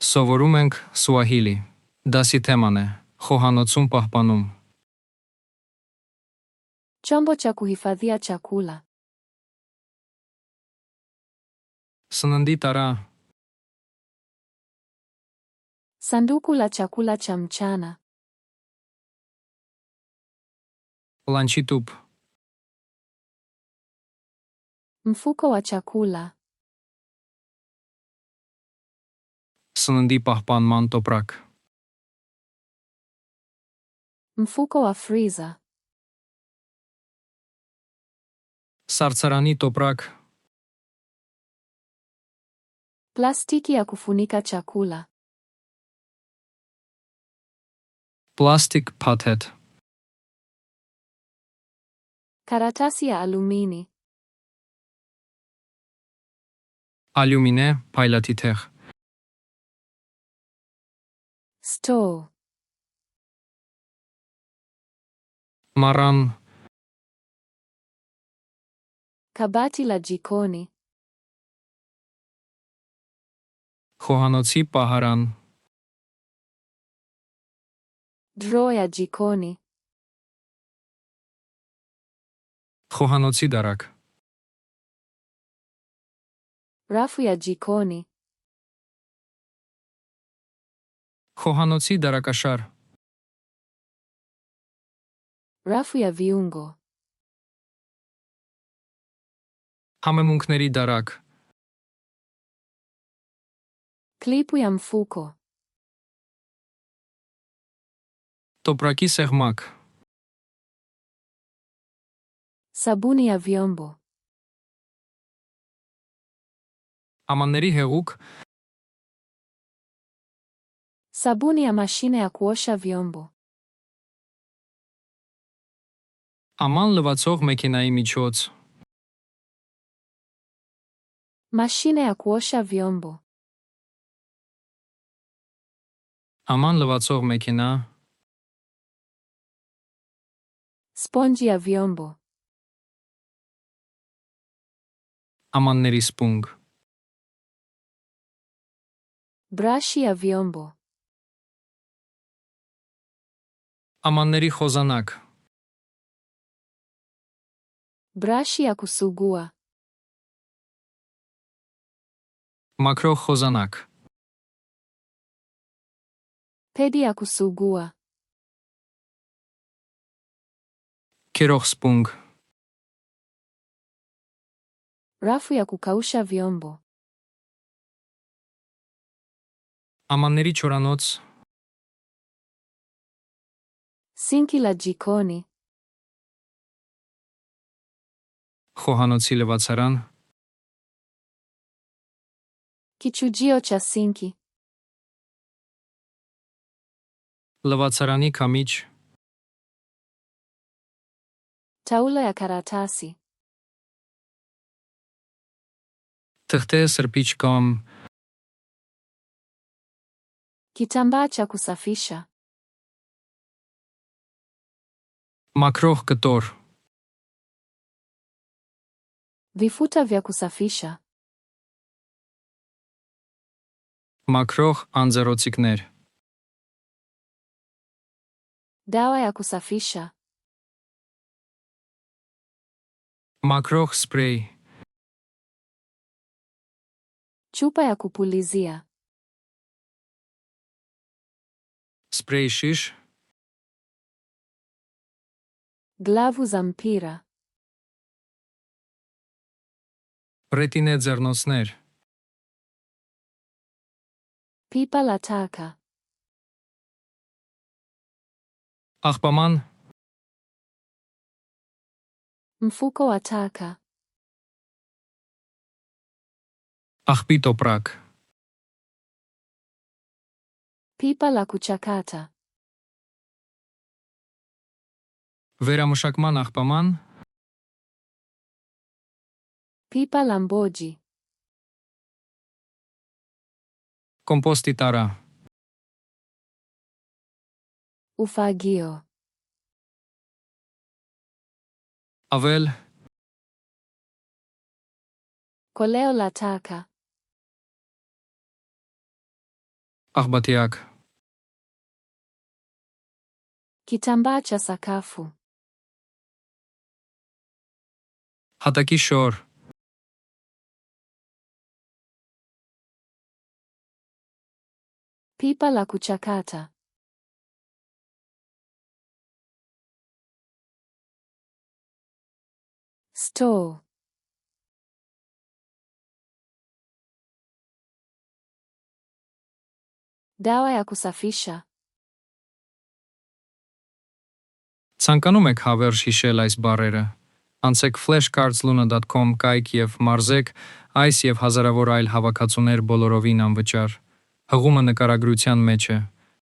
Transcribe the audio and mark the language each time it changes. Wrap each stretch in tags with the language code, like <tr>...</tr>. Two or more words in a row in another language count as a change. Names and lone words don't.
<hy>Սովորում ենք Սուահիլի. Դասի թեման է Խոհանոցում պահպանում.</hy> <sw>Chombo cha kuhifadhia chakula.</sw> <hy>Սննդի տարա,</hy> <sw>Sanduku la chakula cha mchana.</sw> <hy>լանչի տուփ,</hy> <sw>Mfuko wa chakula.</sw> <hy>սննդի պահպանման տոպրակ,</hy> <sw>Mfuko wa freezer.</sw> <hy>սառցարանի տոպրակ,</hy> <sw>Plastiki ya kufunika chakula.</sw> <hy>պլաստիկ փաթեթ,</hy> <sw>Karatasi ya alumini.</sw> <hy>ալյումինե փայլատի թեղ,</hy> <sw>Store.</sw> <hy>մառան,</hy> <sw>Kabati la jikoni.</sw> <hy>խոհանոցի պահարան,</hy> <sw>Drawer ya jikoni.</sw> <hy>խոհանոցի դարակ,</hy> <sw>Rafu ya jikoni.</sw> <hy>խոհանոցի դարակաշար,</hy> <sw>Rafu ya viungo.</sw> <hy>համեմունքների դարակ,</hy> <sw>Klipu ya mfuko.</sw> <hy>տոպրակի սեղմակ,</hy> <sw>Sabuni ya vyombo.</sw> <hy>ամանների հեղուկ,</hy> <sw>Sabuni ya mashine ya kuosha vyombo.</sw> <hy>աման լվացող մեքենայի միջոց,</hy> <sw>Mashine ya kuosha vyombo.</sw> <hy>աման լվացող մեքենա,</hy> <sw>Sponji ya vyombo.</sw> <hy>ամանների սպունգ,</hy> <sw>Brashi ya vyombo.</sw> <hy>ամանների խոզանակ,</hy> <sw>Brashi ya kusugua.</sw> <hy>մաքրող խոզանակ,</hy> <sw>Pedi ya kusugua.</sw> <hy>քերող սպունգ,</hy> <sw>Rafu ya kukausha vyombo.</sw> <hy>ամանների չորանոց,</hy> <sw>Sinki la jikoni.</sw> <hy>խոհանոցի լվացարան,</hy> <sw>Kichujio cha sinki.</sw> <hy>լվացարանի քամիչ,</hy> <sw>Taulo ya karatasi.</sw> <hy>թղթե սրբիչ կամ</hy> <sw>Kitambaa cha kusafisha.</sw> <hy>մաքրող կտոր,</hy> <sw>Vifuta vya kusafisha.</sw> <hy>մաքրող անձեռոցիկներ,</hy> <sw>Dawa ya kusafisha.</sw> <hy>մաքրող սպրեյ,</hy> <sw>Chupa ya kupulizia.</sw> <hy>սպրեյ շիշ,</hy> <sw>Glavu za mpira.</sw> <hy>ռետինե ձեռնոցներ,</hy> <sw>Pipa la taka.</sw> <hy>աղբաման,</hy> <sw>Mfuko wa taka.</sw> <hy>աղբի տոպրակ,</hy> <sw>Pipa la kuchakata.</sw> <hy>վերամշակման աղբաման,</hy> <sw>Pipa la mboji.</sw> <hy>կոմպոստի տարա,</hy> <sw>Ufagio.</sw> <hy>ավել,</hy> <sw>Koleo la taka.</sw> <hy>Աղբատիակ.</hy> <sw>Kitambaa cha sakafu.</sw> <hy>Հատակի շոր.</hy> <sw>Pipa la kuchakata. Store. Dawa ya kusafisha.</sw> <hy>Ցանկանում եք հավերժ հիշել այս բառերը։ Անցեք flashcards.luna.com կայք եւ մարզեք այս եւ հազարավոր այլ հավաքածուներ բոլորովին անվճար։ Հղումը նկարագրության մեջ է։</hy>